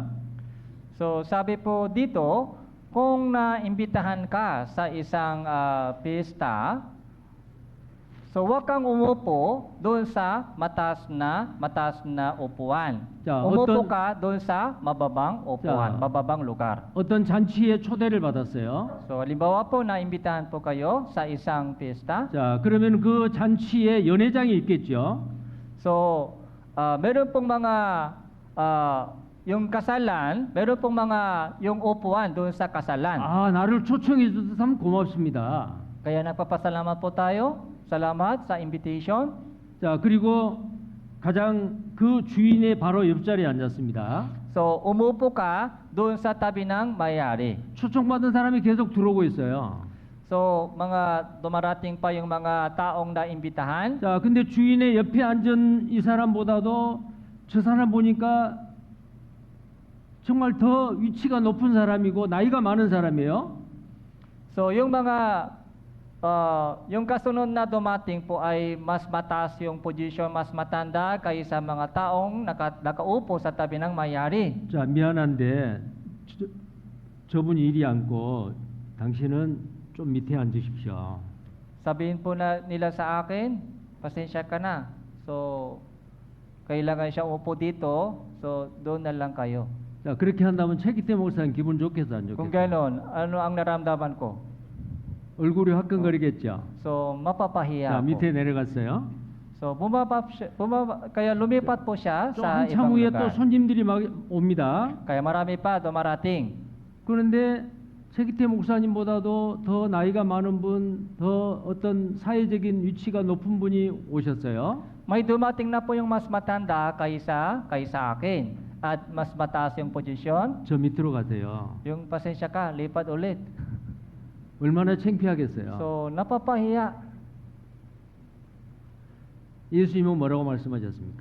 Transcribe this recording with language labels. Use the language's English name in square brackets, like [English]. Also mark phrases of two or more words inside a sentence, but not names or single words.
[Filipino] So sabi po dito, kung naimbitahan ka sa isang pista, so huwag kang umupo doon sa mataas na upuan. [Korean] 자, [Filipino] umupo ka doon sa mababang upuan, [Korean] 자, [Filipino] mababang lugar. [Korean] 어떤 잔치에 초대를 받았어요. [Filipino] So halimbawa po naimbitahan po kayo sa isang pista. [Korean] 자, 그러면 그 잔치에 연회장이 있겠죠. [Filipino] So meron pong mga yung kasalan, meron pong mga yung upuan doon sa kasalan. [Korean] 나를 초청해 주셔서 참 고맙습니다. [Filipino] Kaya nagpapasalamat po tayo. Salamat sa invitation. [Korean] 자, 그리고 가장 그 주인의 바로 옆자리에 앉았습니다. [Filipino] So umupo ka doon sa tabi ng may-ari. [Korean] 초청받은 사람이 계속 들어오고 있어요. [Filipino] So mga dumarating pa yung mga taong naimbitahan. [Korean] 자, 근데 주인의 옆에 앉은 이 사람보다도 저 사람 보니까 정말 더 위치가 높은 사람이고 나이가 많은 사람이에요. [Filipino] So yung mga yung kasunod na dumating po ay mas mataas yung position, mas matanda kaysa mga taong nakaupo sa tabi ng may-ari. [Korean] 자, 미안한데 저분이 이리 앉고 당신은 좀 밑에 앉으십시오. [Filipino] Sabihin po nila sa akin, pasensya ka na. So kailangan siya upo dito, so doon na lang kayo. [Korean] 자, 그렇게 한다면 최기태 목사님 기분 좋겠어 안 [Filipino] Kung [Korean] 좋겠어? [Filipino] gano'n, ano ang naramdaman ko? [Korean] 얼굴이 화끈거리겠죠. [Filipino] So mapapahiya [Korean] 자, [Filipino] po. [Korean] 밑에 내려갔어요. [Filipino] So kaya lumipat po siya [Korean] 좀 [Filipino] sa [Korean] 한참 [Filipino] ibang [Korean] 후에 또 [Filipino] lugar. [Korean] 손님들이 막 옵니다. [Filipino] Kaya marami pa dumarating. [Korean] 그런데 최기태 목사님보다도 더 나이가 많은 분, 더 어떤 사회적인 위치가 높은 분이 오셨어요. [Filipino] May dumating na po yung mas matanda kaysa akin. At mas mataas yung posisyon. [Korean] 저 밑으로 가세요. [Filipino] Yung pasensya ka, lipat ulit. [Korean] 얼마나 창피하겠어요. [Filipino] So, napapahiya. [Korean] 예수님은 뭐라고 말씀하셨습니까?